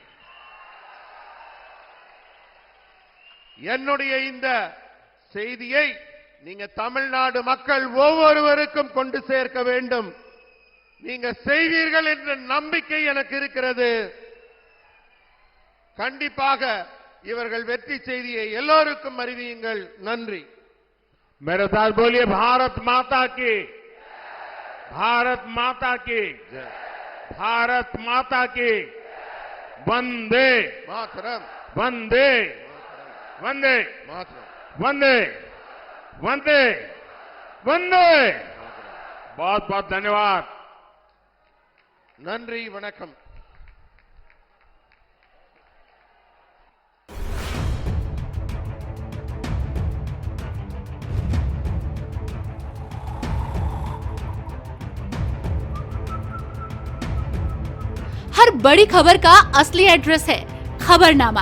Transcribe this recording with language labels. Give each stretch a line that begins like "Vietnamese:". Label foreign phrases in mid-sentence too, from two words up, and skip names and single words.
Tamil: என்னுடைய இந்த செய்தியை நீங்க தமிழ்நாடு மக்கள் ஒவ்வொருவருக்கும் கொண்டு சேர்க்க வேண்டும். நீங்க செய்வீர்கள் என்ற நம்பிக்கை எனக்கு இருக்கிறது. கண்டிப்பாக இவர்கள் வெற்றி செய்தியை எல்லோருக்கும் அறிவியுங்கள். நன்றி.
Hindi: मेरे साथ बोलिए भारत माता की, भारत माता की, भारत माता की। वंदे मातरम्, वंदे वंदे मातरम्, वंदे वंदे वंदे। बहुत बहुत धन्यवाद।
Tamil: நன்றி, வணக்கம்.
Hindi: हर बड़ी खबर का असली एड्रेस है खबरनामा।